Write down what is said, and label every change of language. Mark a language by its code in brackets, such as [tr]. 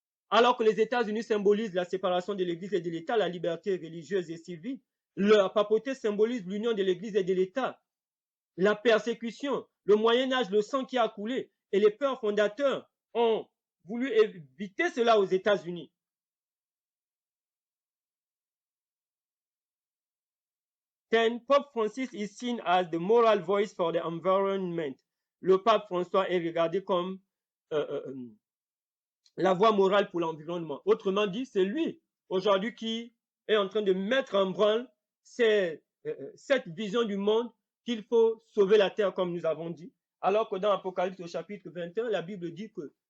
[fr] Alors que les États-Unis symbolisent la séparation de l'Église et de l'État, la liberté religieuse et civile, la papauté symbolise l'union de l'Église et de l'État, la persécution, le Moyen-Âge, le sang qui a coulé, et les pères fondateurs ont voulu éviter cela aux États-Unis. [en] Then, Pope Francis is seen as the moral voice for the environment. [fr] Le pape François est regardé comme la voix morale pour l'environnement. Autrement dit, c'est lui aujourd'hui qui est en train de mettre en branle cette vision du monde qu'il faut sauver la terre comme nous avons dit. Alors que dans Apocalypse au chapitre 21, la Bible dit que